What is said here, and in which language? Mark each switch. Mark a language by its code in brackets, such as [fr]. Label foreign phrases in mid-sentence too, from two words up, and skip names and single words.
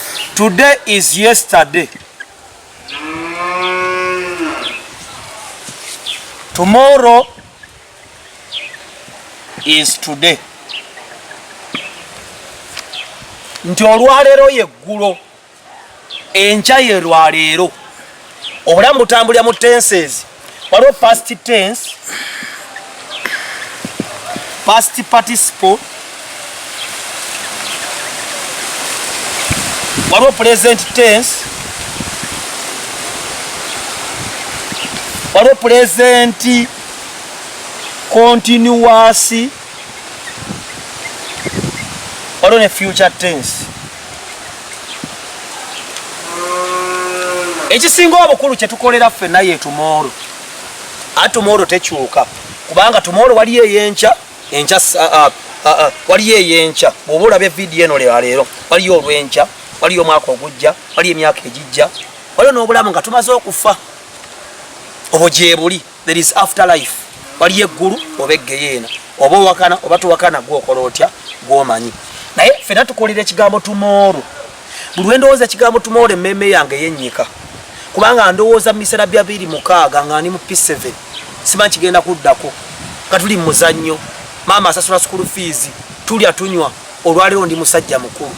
[en] Today is yesterday. Tomorrow is today. [lg] Nti olwaleero yeggullo, enkya ye lwaleero. Obulamu butambulira mu tenses. Waliwo [en] past tense, past participle, [lg] waliwo [en] present tense, [lg] waliwo [en] present continuous, [lg] waliwo ne [en] future tense. [lg] Ekisinga obukulu kye tukolera ffenna ye tomorrow. Tomorrow tekyuka kubanga tomorrow waliyo eyenkya, waliyo eyenkya. Bw'oba olabye vidiyo eno leero waliyo olw'enkya, waliyo omwaka ogujja, waliyo emyaka egijja, waliyo n'obulamu nga tumaze okufa. Obwo gye buli, [en] there is afterlife. [lg] Waliyo eggulu oba eggeyeena, oba owakana oba tuwakana gw'okola otya gw'omanyi. Naye ffenna tukolera ekigambo tomorrow. Buli lwe ndowooza ekigambo tomorrow emmeeme yange yennyika, kubanga ndowooza mu biseera bya 26 nga ndi mu P7 simanyi kigenda kuddako, nga tuli mu muzannyo, maama asasula [en] school fees, [lg] tulya tunywa, olwaleero ndi musajja mukulu.